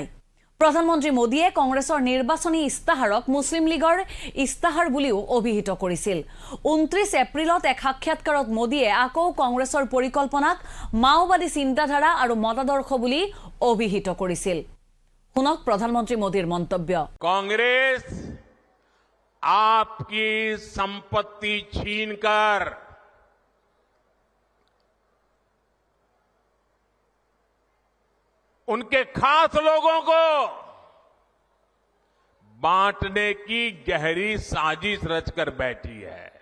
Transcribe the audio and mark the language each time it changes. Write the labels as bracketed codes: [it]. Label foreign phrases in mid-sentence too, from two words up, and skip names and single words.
[as] প্ৰধানমন্ত্ৰী মোদীয়ে কংগ্ৰেছৰ নিৰ্বাচনী ইস্তাহাৰক মুছলিম লীগৰ ইস্তাহাৰ বুলিও অভিহিত কৰিছিল। 29 এপ্ৰিলত এক সাক্ষাৎকাৰত মোদীয়ে আকৌ কংগ্ৰেছৰ পৰিকল্পনাক মাওবাদী চিন্তাধাৰা আৰু মতাদৰ্শ বুলি অভিহিত কৰিছিল। শুনক প্ৰধানমন্ত্ৰী মোদীৰ মন্তব্য। [hi] कांग्रेस आपकी संपत्ति छीनकर उनके खास लोगों को बांटने की गहरी साजिश रचकर बैठी है।